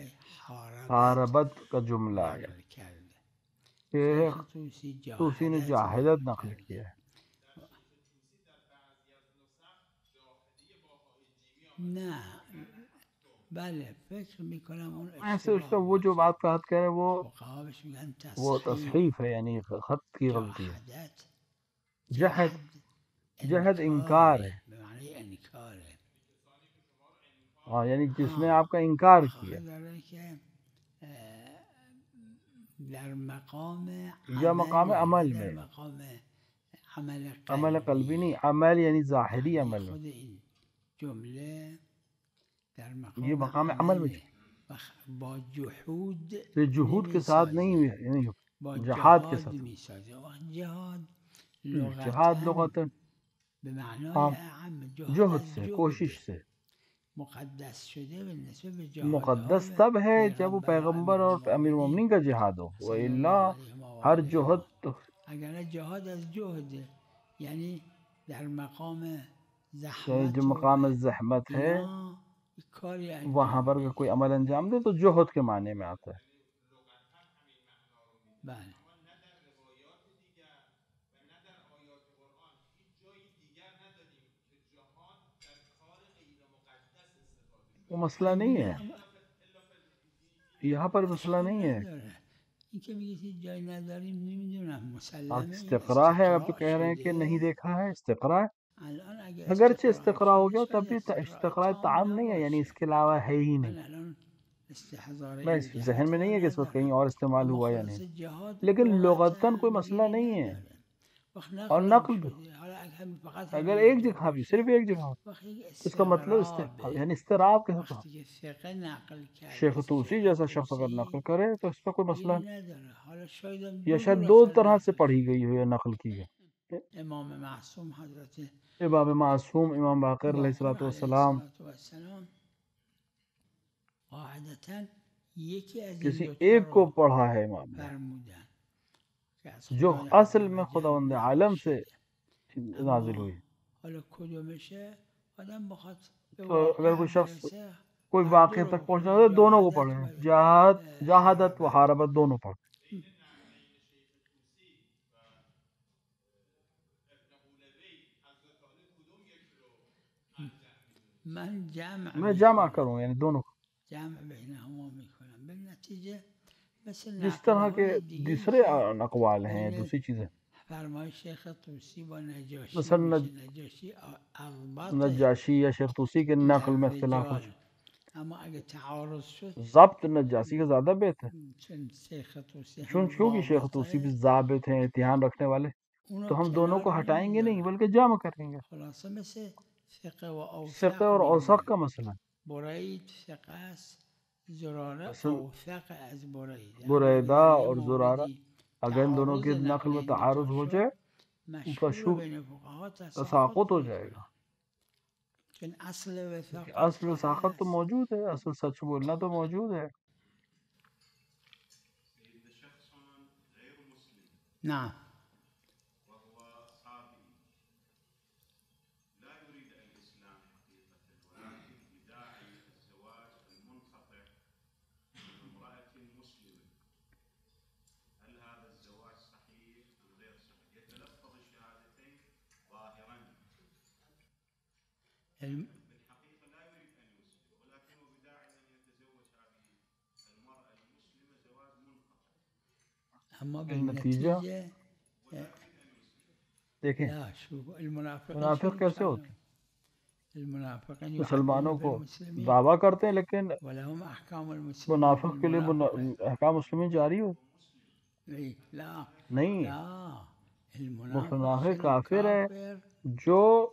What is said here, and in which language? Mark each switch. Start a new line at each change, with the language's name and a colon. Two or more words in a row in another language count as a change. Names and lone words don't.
Urdu: حاربت کا جملہ آیا
Persian: نقل کرده.
Urdu: کہ شیخ طوسی نے جاہدت نقل کیا ہے.
Persian: نه بله فکر میکنم اون
Urdu: ایسے اس کا وہ جو بات کا حد کہہ رہے ہیں وہ
Persian: فقها بهش میگن
Urdu: وہ تصحیح. تصحیف ہے، یعنی خط کی غلطی ہے. جهدت جہد انکار ہے.
Persian: به معنی انکار ہے.
Urdu: ہاں یعنی جس نے آپ کا انکار کیا
Persian: داره که در مقام
Urdu: یا مقام عمل
Persian: در
Urdu: میں، مقام عمل عمل قلبی نہیں، عمل یعنی ظاہری عمل میں.
Persian: خود این جمله در مقام
Urdu: یہ مقام عمل میں
Persian: با جحود
Urdu: تو جہود کے ساتھ نہیں
Persian: نمی‌سازه.
Urdu: یعنی
Persian: با
Urdu: جہاد کے ساتھ.
Persian: میسازه. وقت جهاد
Urdu: جہاد لغتاً
Persian: به معنای
Urdu: ہاں اعم جہد سے، کوشش سے.
Persian: مقدس شده به نسبت به جهاد
Urdu: مقدس تب ہے جب وہ پیغمبر اور امیر المومنین کا جہاد ہو، وإلا ہر جہد تو
Persian: اگر جهاد از جهد یعنی در مقام
Urdu: جو زحمت مقام الزحمت ہے وہاں پر اگر کوئی عمل انجام دے تو جوہد کے معنی میں آتا ہے.
Persian: بله
Urdu: وہ مسئلہ نہیں ہے، یہاں پر مسئلہ نہیں ہے.
Persian: این که میگید جای نداریم نمیدونم مسلمه
Urdu: آپ
Persian: این
Urdu: استقراء ہے، آپ تو استقراء کہہ رہے ہیں کہ
Persian: شده.
Urdu: نہیں دیکھا ہے، استقراء ہے.
Persian: الان اگه
Urdu: اگرچہ استقراء استقراء ہو گیا
Persian: شده
Urdu: تب شاید بھی استقراء تام تعام نہیں ہے، یعنی اس
Persian: نباشه.
Urdu: کے علاوہ ہے ہی نہیں.
Persian: من الان استحضار
Urdu: میں
Persian: این
Urdu: اس
Persian: جهت
Urdu: ذہن میں
Persian: رو
Urdu: نہیں ہے کہ اس وقت کہیں
Persian: ندارم،
Urdu: اور استعمال
Persian: اما
Urdu: ہوا یا
Persian: خلاص
Urdu: نہیں،
Persian: جهاد
Urdu: لیکن لغتاً کوئی لغتاً مسئلہ
Persian: گیری
Urdu: نہیں ہے.
Persian: نداره. وقت
Urdu: اور
Persian: نقل هم
Urdu: نقل بھی
Persian: شده، حالا اگه هم فقط
Urdu: اگر
Persian: همین
Urdu: ایک
Persian: یک جا
Urdu: جگہ بھی،
Persian: باشه
Urdu: صرف ایک جگہ ہو،
Persian: وقت یک
Urdu: اس کا مطلب
Persian: استغرابه.
Urdu: یعنی استراب کے ساتھ.
Persian: وقتی که فقه نقل کرد شیخ مثل طوسی
Urdu: شیخ جیسا شخص اگر طوسی نقل کرے تو اس کا کوئی مسئلہ
Persian: گیری نداره. حالا شاید هم
Urdu: یا
Persian: دو شاید جور دو اصلا
Urdu: طرح سے
Persian: نقل
Urdu: پڑھی
Persian: کرد.
Urdu: گئی ہو یا نقل کی گئی.
Persian: امام معصوم حضرت
Urdu: امام معصوم امام باقر علیہ
Persian: باقر
Urdu: الصلوۃ
Persian: علیه
Urdu: والسلام
Persian: السلام قاعدتا یکی از این
Urdu: کسی
Persian: دوتا
Urdu: ایک کو
Persian: رو
Urdu: پڑھا ہے امام نے
Persian: فرمودن که از
Urdu: جو
Persian: خدای
Urdu: اصل
Persian: عز
Urdu: میں
Persian: وجل
Urdu: خداوند
Persian: نقل
Urdu: عالم سے
Persian: شده.
Urdu: نازل
Persian: اما
Urdu: ہوئی.
Persian: حالا کدومشه آدم بخواد به
Urdu: تو اگر
Persian: واقع
Urdu: کوئی شخص
Persian: برسه
Urdu: کوئی
Persian: هر
Urdu: واقعے
Persian: دو رو
Urdu: تک پہنچنا
Persian: کنه،
Urdu: تو دونوں کو
Persian: جهادت
Urdu: پڑھے،
Persian: و
Urdu: جہادت و
Persian: حربت.
Urdu: حاربت دونوں پڑھے.
Persian: من
Urdu: میں جمع کروں یعنی دونوں کو.
Persian: جمع بینهما میکنم. به نتیجه مثل
Urdu: جس طرح کے
Persian: نقل‌های دیگه‌ای
Urdu: دوسرے
Persian: که
Urdu: اقوال ہیں،
Persian: بین
Urdu: دوسری چیزیں،
Persian: فرمای شیخ طوسی با نجاشی
Urdu: مثلا
Persian: میشه. نجاشی اضبط
Urdu: نجاشی یا شیخ طوسی کے
Persian: در
Urdu: نقل میں اختلاف ہو.
Persian: رجال، اما اگه تعارض شد
Urdu: ضبط نجاشی کا زیادہ بہتر،
Persian: چون شیخ طوسی هم
Urdu: چونکہ شیخ طوسی بھی ضابط ہیں، امتحان رکھنے والے،
Persian: اونو
Urdu: تو ہم دونوں کو
Persian: کنار
Urdu: ہٹائیں گے نہیں
Persian: نمیذارن.
Urdu: بلکہ جمع کریں گے.
Persian: خلاصه مثل فقه و اوثق
Urdu: فقہ اور اوثق کا مسئلہ،
Persian: برید فقه است، زراره
Urdu: اصل
Persian: اوثق از برید.
Urdu: بریدہ
Persian: در یه
Urdu: اور زرارہ
Persian: موردی
Urdu: اگر ان دونوں کے
Persian: تعارض
Urdu: نقل
Persian: نقل
Urdu: میں
Persian: این دوتا
Urdu: تعارض ہو
Persian: شد
Urdu: جائے
Persian: مشهور بین فقها
Urdu: تساقط ہو جائے گا.
Persian: چون اصل وثاقت
Urdu: اصل وثاقت تو موجود ہے، اصل سچ بولنا تو موجود ہے.
Arabic: إذا شخص غير مسلم نعم وهو صابئ لا يريد الإسلام حقيقة ولكن بداعي الزواج المنقطع من امرأة مسلمة، هل هذا الزواج صحيح أم غير صحيح؟ يتلفظ الشهادتين ظاهرا، بالحقيقة لا يريد أن يسلم، ولكنه بداعي أن يتزوج هذه المرأة المسلمة زواج منقطع.
Persian: اما
Urdu: النتیجہ دیکھیں
Arabic: لا شوف المنافقین
Urdu: منافق کیسے ہوتے ہیں؟
Arabic: المنافقین
Urdu: مسلمانوں
Arabic: یحکمون
Urdu: کو
Arabic: بالمسلمین
Urdu: دعویٰ کرتے ہیں لیکن
Arabic: ولهم احکام المسلمین
Urdu: منافق کے لیے
Arabic: بالمنافقین.
Urdu: احکام مسلمین جاری ہو
Arabic: لا
Urdu: نہیں.
Arabic: لا
Urdu: منافق
Arabic: المنافق
Urdu: کافر ہے
Arabic: کافر